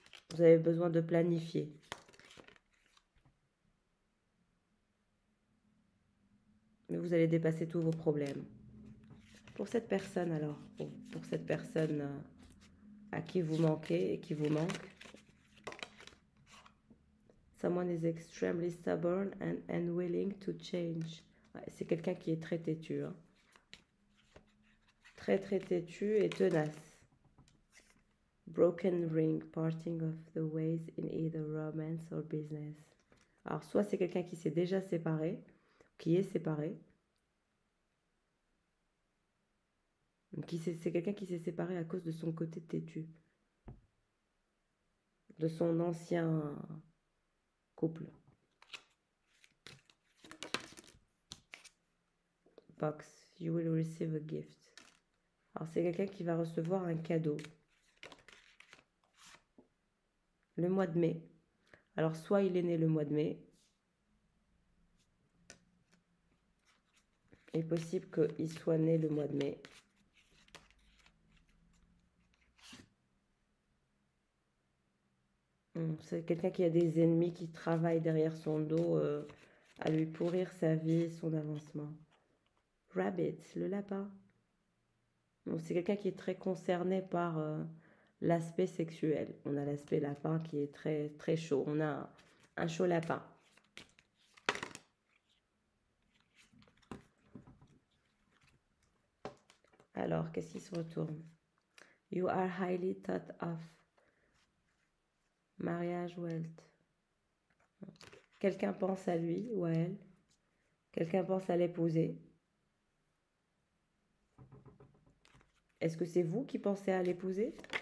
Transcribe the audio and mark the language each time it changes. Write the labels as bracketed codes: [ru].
[fr] Vous avez besoin de planifier. Mais vous allez dépasser tous vos problèmes. Pour cette personne alors, pour cette personne à qui vous manquez et qui vous manque. [en] Someone is extremely stubborn and unwilling to change. [fr] Ouais, c'est quelqu'un qui est très têtu. Hein. Très très têtu et tenace. [en] Broken ring, parting of the ways in either romance or business. [fr] Alors soit c'est quelqu'un qui s'est déjà séparé, qui est séparé. C'est quelqu'un qui s'est séparé à cause de son côté têtu. De son ancien couple. [en] Box, you will receive a gift. [fr] Alors c'est quelqu'un qui va recevoir un cadeau. Le mois de mai. Alors soit il est né le mois de mai. Il est possible qu'il soit né le mois de mai. C'est quelqu'un qui a des ennemis qui travaillent derrière son dos à lui pourrir sa vie, son avancement. Rabbit, le lapin. C'est quelqu'un qui est très concerné par l'aspect sexuel. On a l'aspect lapin qui est très, très chaud. On a un chaud lapin. Alors, qu'est-ce qui se retourne? [en] You are highly thought of. Mariage, wealth. [fr] Quelqu'un pense à lui ou à elle. Quelqu'un pense à l'épouser. Est-ce que c'est vous qui pensez à l'épouser?